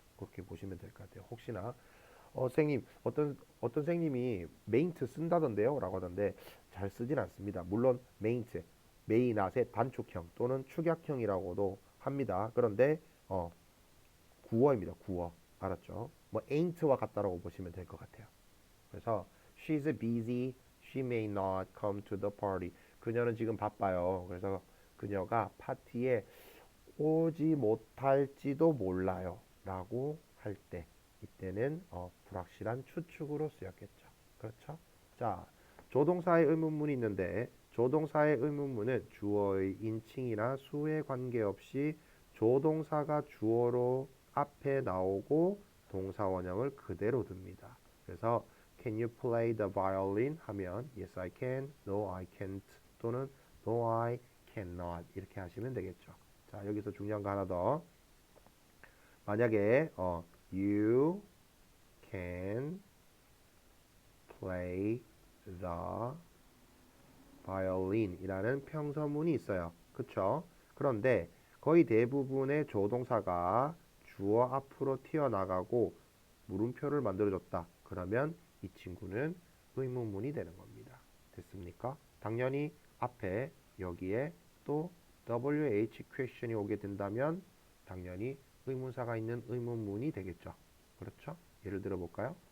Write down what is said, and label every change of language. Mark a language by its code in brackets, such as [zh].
[ko] 그렇게 보시면 될 것 같아요. 혹시나 선생님 어떤 선생님이 메인트 쓴다던데요? 라고 하던데 잘 쓰진 않습니다. 물론 메인트, 메이낫의 단축형 또는 축약형이라고도 합니다. 그런데 구어입니다. 구어. 알았죠? 뭐 ain't와 같다라고 보시면 될 것 같아요. 그래서 [en] she's busy, she may not come to the party. [ko] 그녀는 지금 바빠요. 그래서 그녀가 파티에 오지 못할지도 몰라요. 라고 할 때, 이때는 불확실한 추측으로 쓰였겠죠. 그렇죠? 자, 조동사의 의문문이 있는데 조동사의 의문문은 주어의 인칭이나 수에 관계없이 조동사가 주어로 앞에 나오고 동사 원형을 그대로 둡니다. 그래서 [en] Can you play the violin? [ko] 하면 [en] Yes, I can. No, I can't. 또는 No, I cannot. [ko] 이렇게 하시면 되겠죠. 자, 여기서 중요한 거 하나 더. 만약에 [en] You can play the violin [ko] 이라는 평서문이 있어요. 그쵸? 그런데 거의 대부분의 조동사가 주어 앞으로 튀어나가고 물음표를 만들어줬다. 그러면 이 친구는 의문문이 되는 겁니다. 됐습니까? 당연히 앞에 여기에 또 WH question이 오게 된다면 당연히 의문사가 있는 의문문이 되겠죠. 그렇죠? 예를 들어 볼까요?